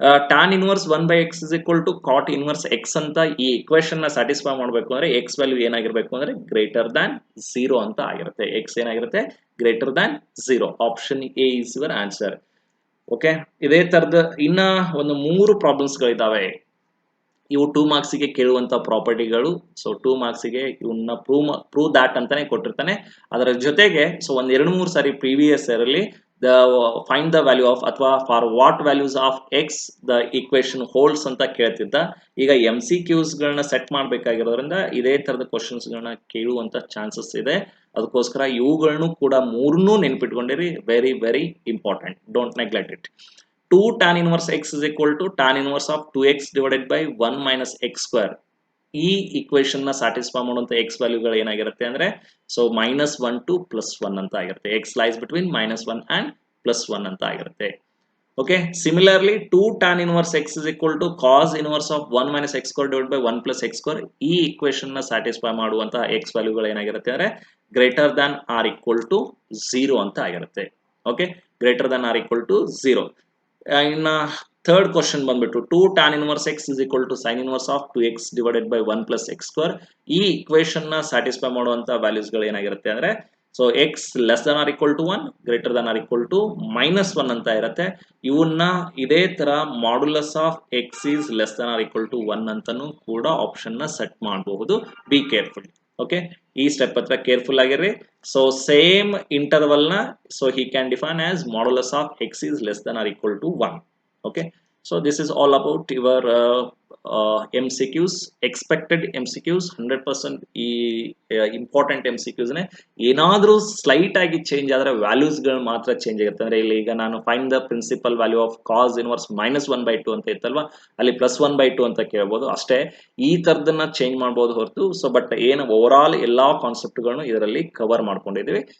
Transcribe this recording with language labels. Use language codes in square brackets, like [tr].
[en] tan inverse 1 by x is equal to cot inverse x [kn] ಅಂತ ಈ equation ನ satisfy ಮಾಡಬೇಕು ಅಂದ್ರೆ x ವ್ಯಾಲ್ಯೂ ಏನಾಗಿರ್ಬೇಕು ಅಂದ್ರೆ ಗ್ರೇಟರ್ ದಾನ್ 0 ಅಂತ ಆಗಿರುತ್ತೆ. x ಏನಾಗಿರುತ್ತೆ? Greater than 0. Option A is your answer. Okay, ಇದೇ ತರದ ಇನ್ನ ಒಂದು 3 ಪ್ರಾಬ್ಲಮ್ಸ್ ಗಳಿದಾವೆ. ಇವು 2 ಮಾರ್ಕ್ಸ್ ಗೆ ಕೇಳುವಂತ ಪ್ರಾಪರ್ಟಿಗಳು. ಸೊ 2 ಮಾರ್ಕ್ಸ್ ಗೆ ಇವನ್ನ ಪ್ರೂವ್ ದಾಟ್ ಅಂತಾನೆ ಕೊಟ್ಟಿರ್ತಾನೆ. ಅದರ ಜೊತೆಗೆ ಸೊ ಒಂದ್ 2-3 ಸಾರಿ ಪ್ರೀವಿಯಸ್ ಇಯರ್ ಅಲ್ಲಿ [en] find the value of [kn] ಅಥವಾ [en] for what values of x the equation holds [kn] ಅಂತ ಕೇಳ್ತಿದ್ದ. ಈಗ MCQs ಗಳನ್ನ ಸೆಟ್ ಮಾಡಬೇಕಾಗಿರೋದ್ರಿಂದ ಇದೇ ತರದ ಕ್ವಶನ್ಸ್ ಗಳನ್ನ ಕೇಳುವಂತ ಚಾನ್ಸಸ್ ಇದೆ. ಅದಕ್ಕೋಸ್ಕರ ಇವುಗಳನ್ನು ಕೂಡ 3 ನೆನ್ಪಿಟ್ಕೊಂಡಿರಿ. Very very important, don't neglect it. [en] 2 tan inverse x is equal to tan inverse of 2x divided by 1 minus x square. [kn] ಈ ಇಕ್ವೇಶನ್ ನ ಸ್ಯಾಟಿಸ್ಫೈ ಮಾಡುವಂತ ಎಕ್ಸ್ ವ್ಯಾಲ್ಯೂಗಳು ಏನಾಗಿರುತ್ತೆ ಅಂದ್ರೆ ಸೊ -1 to +1 ಅಂತ ಆಗಿರುತ್ತೆ. [en] x lies between -1 and +1 [kn] ಅಂತ ಆಗಿರುತ್ತೆ. [en] Okay, similarly 2 tan inverse x is equal to cos inverse of 1 minus x square divided by 1 plus x square. [kn] ಈ ಇಕ್ವೇಶನ್ ನ ಸ್ಯಾಟಿಸ್ಫೈ ಮಾಡುವಂತ ಎಕ್ಸ್ ವ್ಯಾಲ್ಯೂಗಳು ಏನಾಗಿರುತ್ತೆ ಅಂದ್ರೆ greater than R equal to 0 ಅಂತ ಆಗಿರುತ್ತೆ. Okay, greater than R equal to 0. ಇನ್ನ third question ಬಂದ್ಬಿಟ್ಟು [en] 2 tan inverse x is equal to sin inverse of 2x divided by 1 plus x square. [kn] ಈ ಇಕ್ವೇಶನ್ ನ ಸ್ಯಾಟಿಸ್ಫೈ ಮಾಡುವಂತ ವ್ಯಾಲ್ಯೂಸ್ ಗಳು ಏನಾಗಿರುತ್ತೆ ಅಂದ್ರೆ so x less than R equal to 1, greater than R equal to -1 ಅಂತ ಇರುತ್ತೆ. ಇವನ್ನ ಇದೇ ತರ modulus of x is less than R equal to 1 ಅಂತಾನು ಕೂಡ ಆಪ್ಷನ್ ನ ಸೆಟ್ ಮಾಡಬಹುದು. Be careful. ಓಕೆ, ಈ ಸ್ಟೆಪ್ ಹತ್ರ ಕೇರ್ಫುಲ್ ಆಗಿರ್ರಿ. [en] So same interval ನ so he can define as modulus of x is less than or equal to 1. Okay, so this is all about your MCQs, expected MCQs. [kn] 100% ಈ important MCQs ನೇ. ಏನಾದ್ರೂ slight ಆಗಿ change ಆದ್ರೆ values ಗಳು ಮಾತ್ರ change ಆಗುತ್ತೆ. ಅಂದ್ರೆ ಇಲ್ಲಿ ಈಗ ನಾನು find the principal value of cos inverse -1/2 ಅಂತ ಇತ್ತಲ್ವಾ, ಅಲ್ಲಿ +1/2 ಅಂತ ಕೇಳಬಹುದು ಅಷ್ಟೇ. ಈ ತರದನ್ನ ಚೇಂಜ್ ಮಾಡಬಹುದು ಹೊರತು ಸೊ ಬಟ್ ಏನು ಓವರ್ ಆಲ್ ಎಲ್ಲಾ ಕಾನ್ಸೆಪ್ಟ್ ಗಳನ್ನು ಇದರಲ್ಲಿ ಕವರ್ ಮಾಡ್ಕೊಂಡಿದೀವಿ.